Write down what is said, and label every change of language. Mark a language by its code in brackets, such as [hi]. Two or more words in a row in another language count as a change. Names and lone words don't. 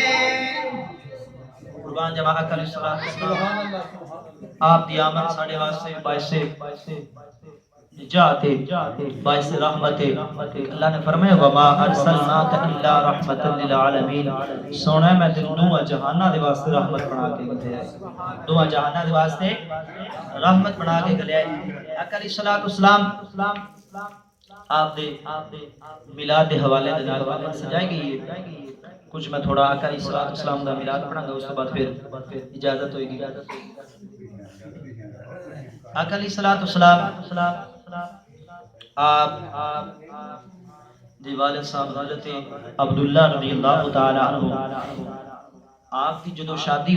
[pa] قربان جمع آقا علیہ السلام آپ دی آمد ساڑھے واسطے باعث نجات باعث رحمت۔ اللہ نے فرمایا [ar] وما ارسلناک الا رحمت للعالمین، [pa] سونا میں تینوں دونوں جہاناں دے واسطے رحمت بنا کے گھلیا ہے، دونوں جہاناں دے واسطے رحمت بنا کے گھلیا ہے۔ آقا علیہ السلام آپ دے میلاد دے حوالے دے نال سجائی گئی ہے۔ کچھ میں تھوڑا آقا علیہ السلام دا میلاد پڑھاں گا، اس کے بعد پھر اجازت ہوئے گی۔ آقا علیہ السلام آپ دی والد صاحب حضرت عبداللہ رضی اللہ تعالی عنہ، آپ کی جدو شادی